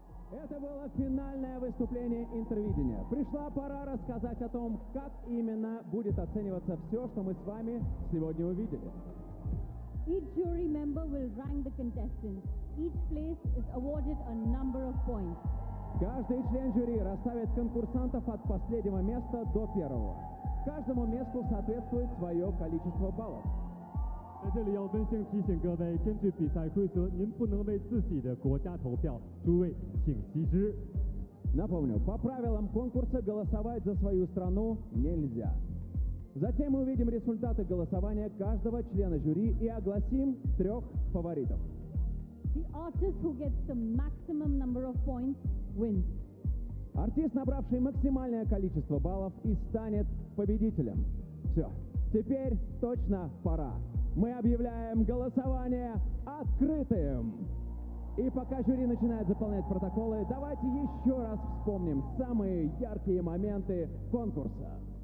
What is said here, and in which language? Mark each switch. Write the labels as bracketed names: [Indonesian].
[Russian] Это было финальное выступление «Интервидения». Пришла пора рассказать о том, как именно будет оцениваться все, что мы с вами сегодня увидели. [English] Each jury member will rank the contestants. Each place is awarded a number of points. [Russian] Каждый член жюри расставит конкурсантов от последнего места до первого. Каждому месту соответствует свое количество баллов. [Chinese] 在这里要温馨提醒各位, 根据比赛规则, 您不能为自己的国家投票, 诸位请惜之。 [Russian] Напомню, по правилам конкурса голосовать за свою страну нельзя. Затем мы увидим результаты голосования каждого члена жюри и огласим трех фаворитов. [English] The artist who gets the maximum number of points wins. [Russian] Артист, набравший максимальное количество баллов, и станет победителем. Все, теперь точно пора. Мы объявляем голосование открытым. И пока жюри начинает заполнять протоколы, давайте еще раз вспомним самые яркие моменты конкурса.